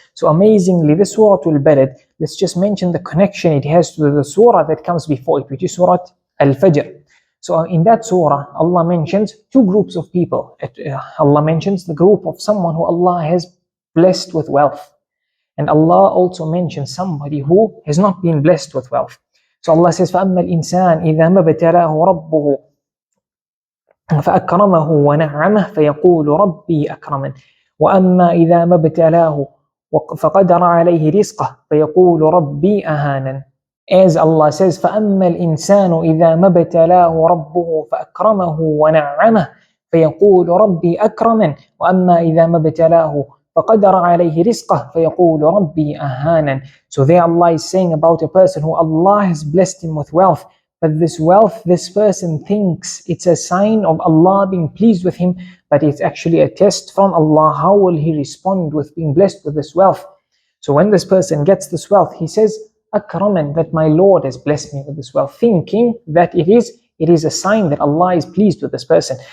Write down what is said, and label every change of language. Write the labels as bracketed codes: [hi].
[en] So amazingly, this Surah al Balad, let's just mention the connection it has to the surah that comes before it, which is Surah al-Fajr. So in that surah, Allah mentions two groups of people. Allah mentions the group of someone who Allah has blessed with wealth. And Allah also mentions somebody who has not been blessed with wealth. So Allah says, [ar] فَأَمَّا الْإِنسَانِ إِذَا مَبْتَلَاهُ رَبُّهُ فأكرمه ونعمه فيقول ربي أكرمن وأما إذا ما ابتلاه فقدر عليه رزقه فيقول ربي أهانن. [en] As Allah says, [ar] فأما الإنسان إذا ما ابتلاه ربه فأكرمه ونعمه فيقول ربي أكرمن وأما إذا ما ابتلاه فقدر عليه رزقه فيقول ربي أهانن. [en] So there Allah is saying about a person who Allah has blessed him with wealth. But this wealth, this person thinks it's a sign of Allah being pleased with him, but it's actually a test from Allah. How will he respond with being blessed with this wealth? So when this person gets this wealth, he says, Akraman, that my Lord has blessed me with this wealth, thinking that it is a sign that Allah is pleased with this person.